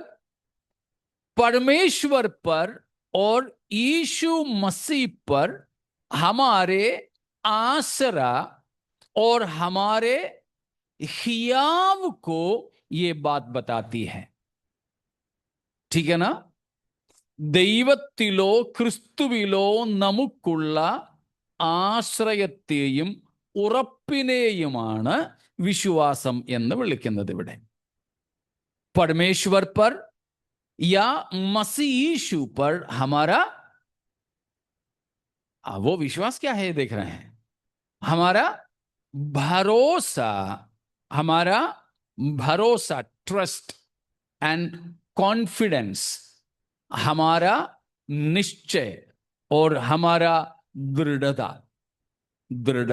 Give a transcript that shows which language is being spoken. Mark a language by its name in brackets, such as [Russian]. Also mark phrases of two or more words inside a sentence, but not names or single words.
[Hindi] परमेश्वर पर और यीशु मसीह पर हमारे आसरा और हमारे हियाव को ये बात बताती है. ठीक है ना? [Malayalam] ദൈവത്തിലോ ക്രിസ്തുവിലോ നമുക്കുള്ള ആശ്രയത്തെയും ഉറപ്പിനെയുമാണ് വിശ്വാസം എന്ന് വിളിക്കുന്നത് ഇവിടെ. [Hindi] परमेश्वर पर या मसीह यीशु पर हमारा वो विश्वास क्या है देख रहे हैं. हमारा भरोसा, [English] trust and confidence, [Hindi] हमारा निश्चय और हमारा दृढ़ता.